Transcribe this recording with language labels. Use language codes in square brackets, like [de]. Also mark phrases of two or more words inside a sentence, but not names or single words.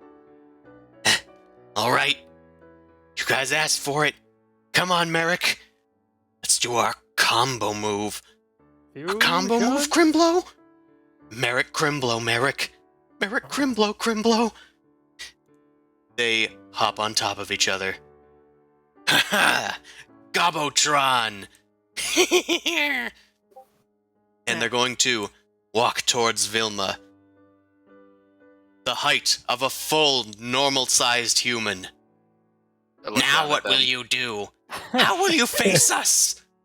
[en] All right, you guys asked for it. Come on, Merrick. Let's do our combo move. A combo move, Crimblow? Merrick, Crimblow, Merrick. Merrick, Crimblow, Crimblow. They hop on top of each other. Ha ha! Gobotron! And they're going to walk towards Vilma. The height of a full, normal-sized human. I look Now down what at will them. you do? How will you face us?